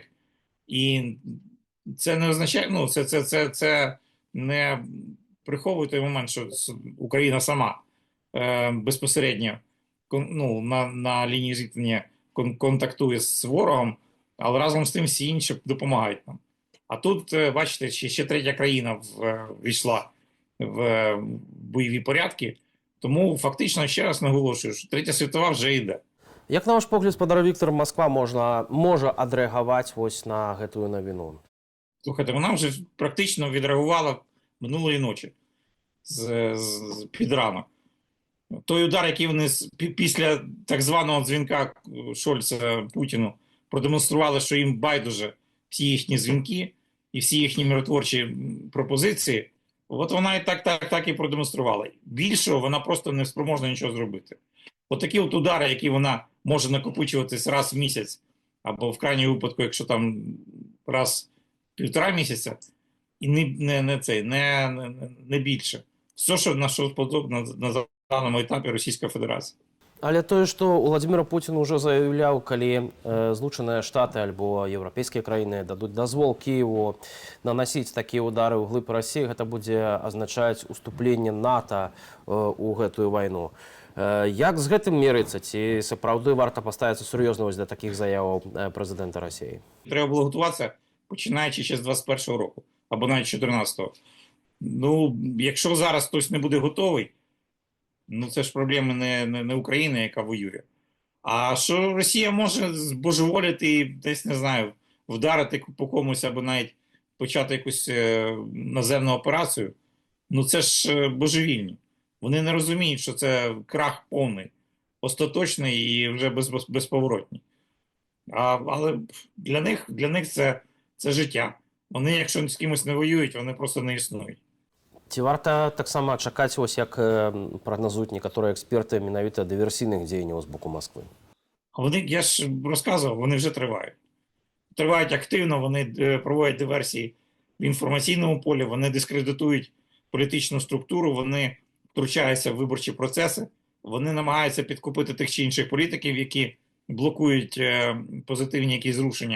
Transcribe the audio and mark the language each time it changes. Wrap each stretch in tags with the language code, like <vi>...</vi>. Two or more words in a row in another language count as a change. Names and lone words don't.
<uk>І це не означає, ну, це не приховує той момент, що Україна сама безпосередньо на лінії зіткнення контактує з ворогом, але разом з тим всі інші допомагають нам. А тут, бачите, ще третя країна ввійшла в бойові порядки, тому фактично, ще раз наголошую, що Третя світова вже йде.</uk> <be>Як на ваш погляд, спадар Віктор, Москва може адрэагаваць вось на гэтую навіну?</be> <uk>Слухайте, вона вже практично відреагувала минулої ночі під ранок. Той удар, який вони після так званого дзвінка Шольца Путіну продемонстрували, що їм байдуже всі їхні дзвінки і всі їхні миротворчі пропозиції, От вона і так і продемонструвала. Більшого вона просто не спроможна нічого зробити. От такі от удари, які вона може накопичуватись раз в місяць, або в крайньому випадку, якщо там раз в 1,5 місяця, і не більше. Все, що на що сподобно на даному етапі Російська Федерація.</uk> <be>Але тое, што Владзімір Пуцін уже заяўляў, калі Злучаныя Штаты альбо еўрапейскія краіны дадуць дазвол Кіеву наносіць такія ўдары ў глыб Расіі, гэта будзе азначаць уступленне НАТО ў гэтую вайну. Як з гэтым мерыцца? Ці сапраўды варта паставіцца сур'ёзна да такіх заяваў прэзідэнта Расіі?</be> <uk>Треба було готуватися, починаючи ще з 21-го року, або навіть 14-го. Ну, якщо зараз хтось не буде готовий, ну це ж проблеми не України, яка воює. А що Росія може збожеволіти і десь, не знаю, вдарити по комусь або навіть почати якусь наземну операцію, ну це ж божевільні. Вони не розуміють, що це крах повний, остаточний і вже безповоротній. Але для них це життя. Вони, якщо з кимось не воюють, вони просто не існують.</uk> <be>Ці варта таксама чакаць, ось як прагназуюць некаторыя эксперты, менавіта дыверсійных дзеянняў з боку Москвы?</be> <uk>Вони, я ж розказував, вони вже тривають. Тривають активно, вони проводять диверсії в інформаційному полі, вони дискредитують політичну структуру, вони втручаються в виборчі процеси, вони намагаються підкупити тих чи інших політиків, які блокують позитивні якісь зрушення.</uk>